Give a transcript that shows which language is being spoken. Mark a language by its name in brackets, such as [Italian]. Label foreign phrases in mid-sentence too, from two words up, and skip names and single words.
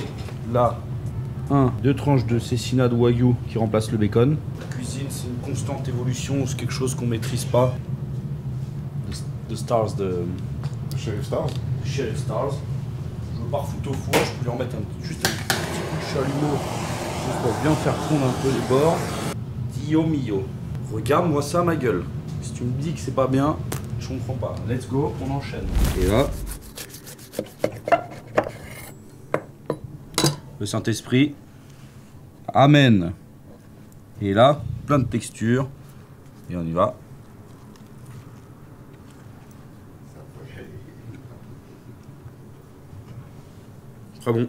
[French] Là, 2 tranches de cécina de wagyu qui remplacent le bacon. La cuisine, c'est une constante évolution, c'est quelque chose qu'on maîtrise pas. The Stars de Sheriff Stars. Sheriff Stars. Je veux pas refoutre au four, je peux lui en mettre juste un petit coup de chalumeau juste pour bien faire fondre un peu les bords. [Italian] Dio mio. [French] Regarde-moi ça, ma gueule. Si tu me dis que c'est pas bien, je comprends pas. [English] Let's go, [French] on enchaîne. Et là, le Saint-Esprit. Amen. Et là, plein de textures. Et on y va. Très bon.